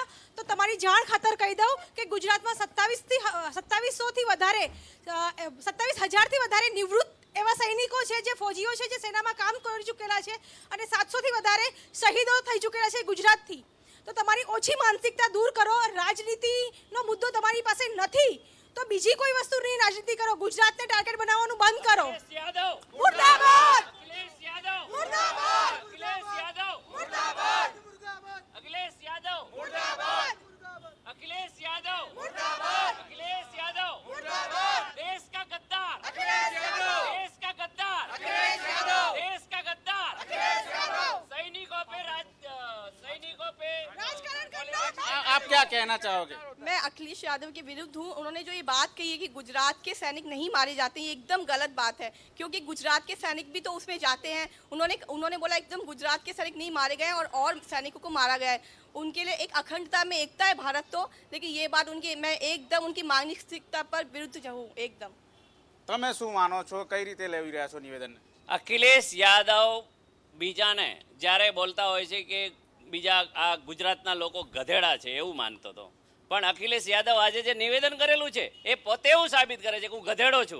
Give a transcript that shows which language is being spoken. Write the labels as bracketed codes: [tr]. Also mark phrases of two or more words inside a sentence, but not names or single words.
[gu] તો તમારી જાણ ખાતર કહી દઉં કે ગુજરાતમાં 2700થી વધારે 27,000થી વધારે નિવૃત્ત એવા સૈનિકો છે, જે ફોજીઓ છે, જે સેનામાં કામ કરી ચૂકેલા છે અને 700થી વધારે શહીદો થઈ ચૂકેલા છે ગુજરાતથી। તો તમારી ઓછી માનસિકતા દૂર કરો। રાજનીતિનો મુદ્દો તમારી પાસે નથી તો બીજી કોઈ વસ્તુની રાજનીતિ કરો, ગુજરાતને ટાર્ગેટ બનાવવાનું બંધ કરો। મુર્દાબાદ! મુર્દાબાદ! [hi] अखिलेश यादव मुर्दाबाद! अखिलेश यादव मुर्दाबाद! अखिलेश यादव मुर्दाबाद! अखिलेश यादव मुर्दाबाद! देश का गद्दार अखिलेश यादव! देश का गद्दार अखिलेश यादव! देश का गद्दार अखिलेश यादव! सैनिकों पे राजकारण करना। आप क्या कहना चाहोगे? मैं अखिलेश यादव के विरुद्ध हूँ। उन्होंने जो ये बात कही है कि गुजरात के सैनिक नहीं मारे जाते, ये एकदम गलत बात है, क्योंकि गुजरात के सैनिक भी तो उसमें जाते हैं। उन्होंने बोला एकदम गुजरात के सैनिक नहीं मारे गए और सैनिकों को मारा गया है। उनके लिए एक अखंडता में एकता है भारत तो, लेकिन ये बात मैं एकदम उनकी मानसिकता पर विरुद्ध हूँ एकदम। [gu] તમે શું માનો છો, કઈ રીતે લેવી રહ્યા છો નિવેદન? અખિલેશ યાદવ બીજાને જ્યારે બોલતા હોય છે કે બીજા આ ગુજરાતના લોકો ગધેડા છે એવું માનતો હતો, પણ અખિલેશ યાદવ આજે જે નિવેદન કરેલું છે એ પોતે એવું સાબિત કરે છે કે હું ગધેડો છું।